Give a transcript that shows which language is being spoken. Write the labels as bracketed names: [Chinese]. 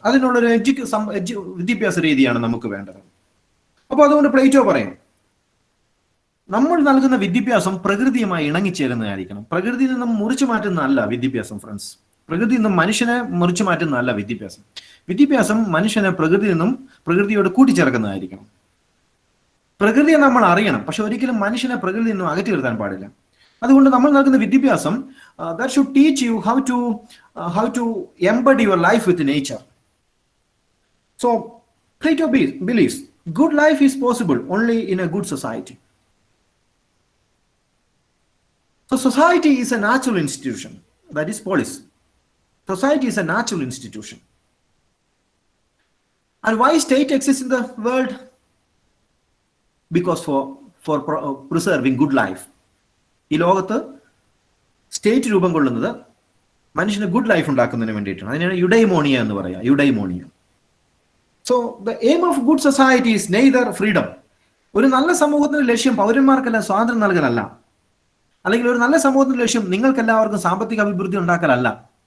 [Malayalam] അതിനുള്ളൊരു വിദ്യാഭ്യാസ രീതിയാണ് നമുക്ക് വേണ്ടത്. അപ്പൊ അതുകൊണ്ട് പ്ലേറ്റോ പറയും, നമ്മൾ നൽകുന്ന വിദ്യാഭ്യാസം പ്രകൃതിയുമായി ഇണങ്ങിച്ചേരുന്നതായിരിക്കണം. പ്രകൃതിയിൽ നിന്നും മുറിച്ചു മാറ്റുന്നതല്ല വിദ്യാഭ്യാസം ഫ്രണ്ട്സ്. പ്രകൃതിയിൽ നിന്നും മനുഷ്യനെ മുറിച്ചു മാറ്റുന്നതല്ല വിദ്യാഭ്യാസം. വിദ്യാഭ്യാസം മനുഷ്യനെ പ്രകൃതിയിൽ നിന്നും പ്രകൃതിയോട് കൂട്ടിച്ചേർക്കുന്നതായിരിക്കണം. പ്രകൃതിയെ നമ്മൾ അറിയണം, പക്ഷെ ഒരിക്കലും മനുഷ്യനെ പ്രകൃതിയിൽ നിന്നും അകറ്റി നിർത്താൻ പാടില്ല. അതുകൊണ്ട് നമ്മൾ നൽകുന്ന വിദ്യാഭ്യാസം [English] that should teach you how to embody your life with nature. So Plato believes good life is possible only in a good society. So society is a natural institution, that is polis. Society is a natural institution. And why state exists in the world? Because for preserving good life. [Malayalam] ഈ ലോകത്ത് state രൂപം കൊള്ളുന്നത് മനുഷ്യന് good life ഉണ്ടാക്കുന്നതിന് വേണ്ടിയിട്ടാണ്. അതിനാണ് യുഡൈമോണിയ എന്ന് പറയുക, യുഡൈമോണിയ. [English] So the aim of good society is neither freedom. [Malayalam] ഒരു നല്ല സമൂഹത്തിന്റെ ലക്ഷ്യം പൗരന്മാർക്കെല്ലാം സ്വാതന്ത്ര്യം നൽകലല്ല. അല്ലെങ്കിൽ ഒരു നല്ല സമൂഹത്തിന്റെ ലക്ഷ്യം നിങ്ങൾക്ക് എല്ലാവർക്കും സാമ്പത്തിക അഭിവൃദ്ധി ഉണ്ടാക്കലല്ല.